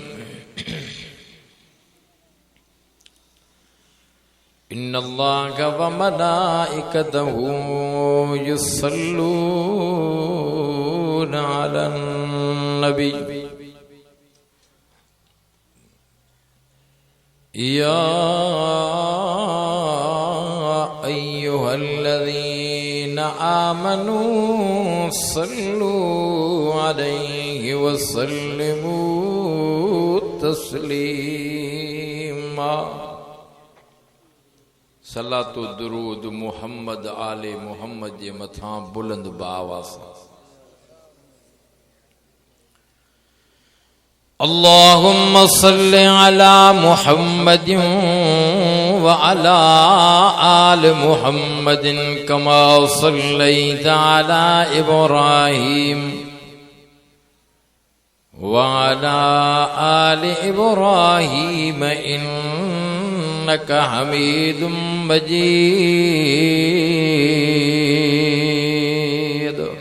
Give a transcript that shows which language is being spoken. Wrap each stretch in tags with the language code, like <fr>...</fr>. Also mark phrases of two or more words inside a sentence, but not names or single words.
<ar>إن الله وملائكته يصلون على النبي يا أيها الذين آمنوا صلوا عليه وسلموا تسليما.</ar> <sd>सलातो दुरूद मोहम्मद आले मोहम्मद जे मथां बुलंद बावास</sd> <ar>اللهم صل على محمد وعلى آل محمد كما صليت على إبراهيم وعلى آل إبراهيم إنك حميد مجيد.</ar>